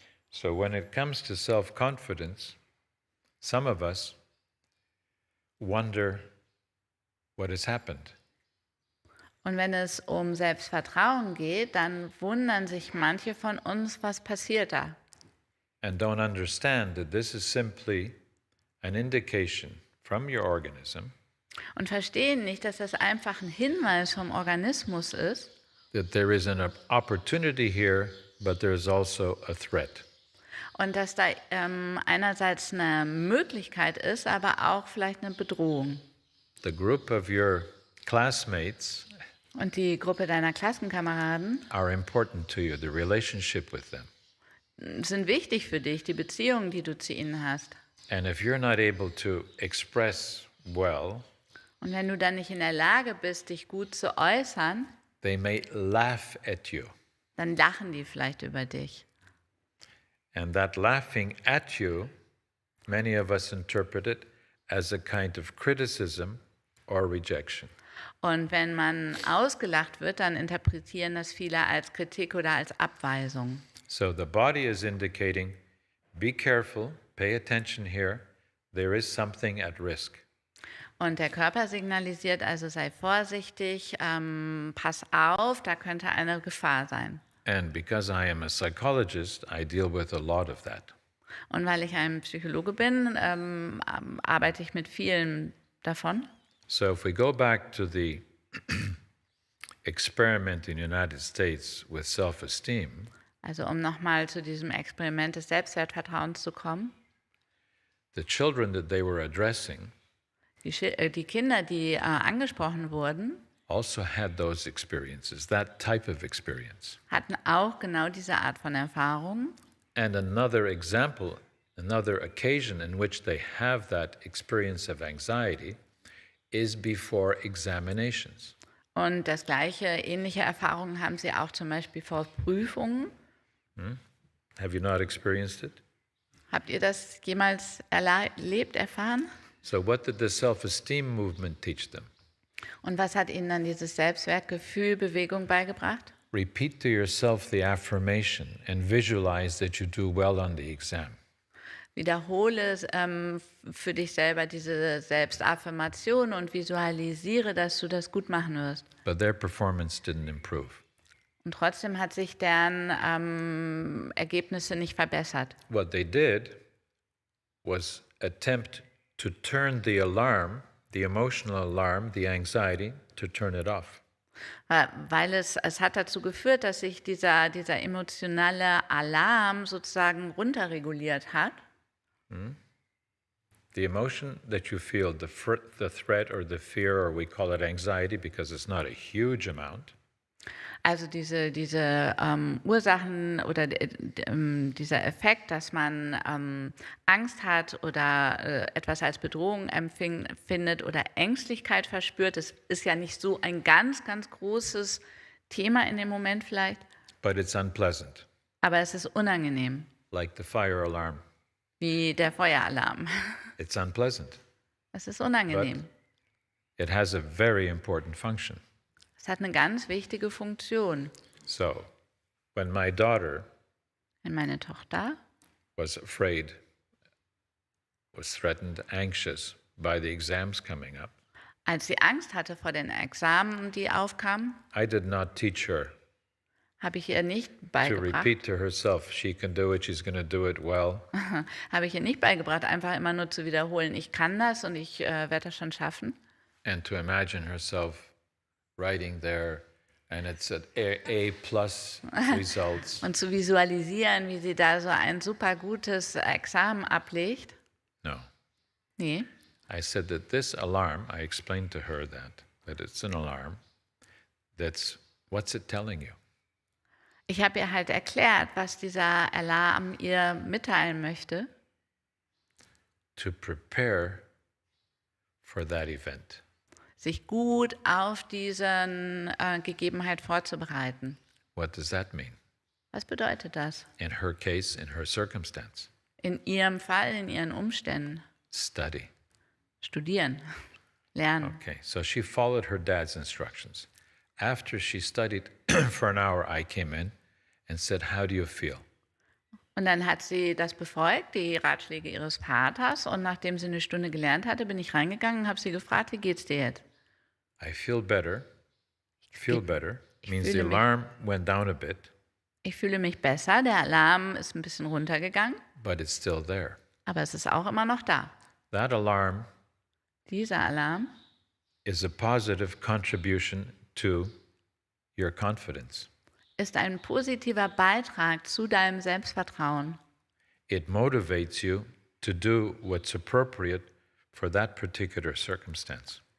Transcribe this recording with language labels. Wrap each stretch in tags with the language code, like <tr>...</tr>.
<en>So when it comes to self-confidence, some of us wonder what has happened.</en> <de>Und wenn es um Selbstvertrauen geht, dann wundern sich manche von uns, was passiert da.</de> <en>And don't understand that this is simply an indication from your organism</en> <de>Und verstehen nicht, dass das einfach ein Hinweis vom Organismus ist,</de> <en>that there is an opportunity here, but there is also a threat.</en> <de>und dass da einerseits eine Möglichkeit ist, aber auch vielleicht eine Bedrohung.</de> <en>The group of your classmates</en> <de>Und die Gruppe deiner Klassenkameraden</de> <en>are important to you, the relationship with them.</en> <de>sind wichtig für dich, die Beziehungen, die du zu ihnen hast.</de> <en>And if you're not able to express well,</en> <de>Und wenn du dann nicht in der Lage bist, dich gut zu äußern,</de> <en>they may laugh at you.</en> <de>dann lachen die vielleicht über dich.</de> <en>And that laughing at you, many of us interpret it as a kind of criticism or rejection.</en> <de>Und wenn man ausgelacht wird, dann interpretieren das viele als Kritik oder als Abweisung.</de> <en>So the body is indicating, be careful, pay attention here, there is something at risk.</en> <de>Und der Körper signalisiert also, sei vorsichtig, pass auf, da könnte eine Gefahr sein.</de> <en>And because I am a psychologist, I deal with a lot of that.</en> <de>Und weil ich ein Psychologe bin, arbeite ich mit vielen davon.</de> <en>So if we go back to the experiment in the United States with self-esteem,</en> <de>Also um nochmal zu diesem Experiment des Selbstwertvertrauens zu kommen.</de> <en>the children that they were addressing</en> <de>Die Kinder, die angesprochen wurden,</de> <en>also had those experiences, that type of experience.</en> <de>hatten auch genau diese Art von Erfahrung.</de> <en>And another example, another occasion in which they have that experience of anxiety is before examinations.</en> <de>Und das gleiche, ähnliche Erfahrungen haben sie auch zum Beispiel vor Prüfungen.</de> <en>Have you not experienced it?</en> <de>Habt ihr das jemals erlebt, erfahren?</de> <en>So what did the self-esteem movement teach them?</en> <de>Und was hat ihnen dann dieses Selbstwertgefühl, Bewegung beigebracht?</de> <en>Repeat to yourself the affirmation and visualize that you do well on the exam.</en> <de>Wiederhole für dich selber diese Selbstaffirmation und visualisiere, dass du das gut machen wirst.</de> <en>But their performance didn't improve.</en> <de>Und trotzdem hat sich deren Ergebnisse nicht verbessert.</de> <en>What they did was attempt to turn the alarm, the emotional alarm, the anxiety, to turn it off.</en> <de>Weil es hat dazu geführt, dass sich dieser emotionale Alarm sozusagen runterreguliert hat.</de> <en>The emotion that you feel, the threat or the fear, or we call it anxiety because it's not a huge amount,</en> <de>Also diese Ursachen oder dieser Effekt, dass man Angst hat oder etwas als Bedrohung empfindet oder Ängstlichkeit verspürt, das ist ja nicht so ein ganz, ganz großes Thema in dem Moment vielleicht,</de> <en>but it's unpleasant,</en> <de>aber es ist unangenehm,</de> <en>like the fire alarm.</en> <de>wie der Feueralarm.</de> <en>It's unpleasant,</en> <de>Es ist</de> <en>but</en> <de>unangenehm.</de> <en>it has a very important function.</en> <de>Es hat eine ganz wichtige Funktion.</de> <en>So, when my daughter</en> <de>Wenn meine Tochter</de> <en>was afraid, was threatened, anxious by the exams coming up,</en> <de>als sie Angst hatte vor den Examen, die aufkamen,</de> <en>I did not teach her</en> <de>habe ich ihr nicht</de> <en>to</en> <de>beigebracht,</de> <en>repeat to herself, she can do it, she's going to do it well.</en> <de>habe ich ihr nicht beigebracht, einfach immer nur zu wiederholen, ich kann das und ich werde das schon schaffen.</de> <en>And to imagine herself writing there, and it's at A plus results.</en> <de>Und zu visualisieren, wie sie da so ein super gutes Examen ablegt.</de> <en>No.</en> <de>Nee,</de> <en>I said that this alarm, I explained to her that it's an alarm, what's it telling you?</en> <de>ich habe ihr halt erklärt, was dieser Alarm ihr mitteilen möchte,</de> <en>To prepare for that event.</en> <de>sich gut auf diese Gegebenheit vorzubereiten.</de> <en>What does that mean?</en> <de>Was bedeutet das?</de> <en>In her case, in her circumstance,</en> <de>In ihrem Fall, in ihren Umständen.</de> <en>study.</en> <de>Studieren. lernen.</de> <en>Okay, so she followed her dad's instructions. After she studied for an hour, I came in and said, "How do you feel?"</en> <de>Und dann hat sie das befolgt, die Ratschläge ihres Vaters. Und nachdem sie eine Stunde gelernt hatte, bin ich reingegangen und habe sie gefragt, wie geht's dir jetzt?</de> <en>I feel better. Feel better means the</en> <de>fühle mich-</de> <en>alarm went down a bit,</en> <de>Ich fühle mich besser, der Alarm ist ein bisschen runtergegangen,</de> <en>but it's still there.</en> <de>aber es ist auch immer noch da.</de> <en>That alarm</en> <de>Dieser Alarm</de> <en>is a positive contribution to your confidence.</en> <de>ist ein positiver Beitrag zu deinem Selbstvertrauen.</de> <en>It motivates you to do what's appropriate for that particular circumstance.</en>